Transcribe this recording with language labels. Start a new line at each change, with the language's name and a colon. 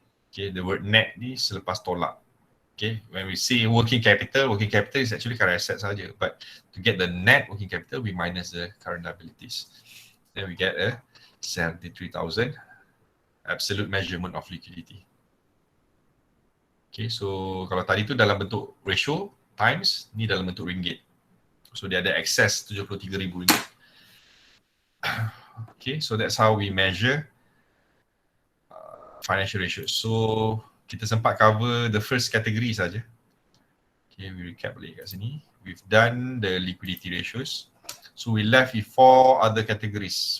English: Okay, the word net
Malay: ni selepas tolak.
English: Okay, when we say working capital is actually current assets saja. But to get the net working capital, we minus the current liabilities. Then we get a 73,000 absolute measurement of liquidity.
Malay: Okay, so kalau tadi tu dalam bentuk ratio times, ni dalam bentuk ringgit. So dia ada excess 73,000 ringgit.
English: Okay, so that's how we measure financial ratios. So
Malay: kita sempat
English: cover the first category saja. Okay, we recap
Malay: balik kat sini.
English: We've done the liquidity ratios. So we left with 4 other categories.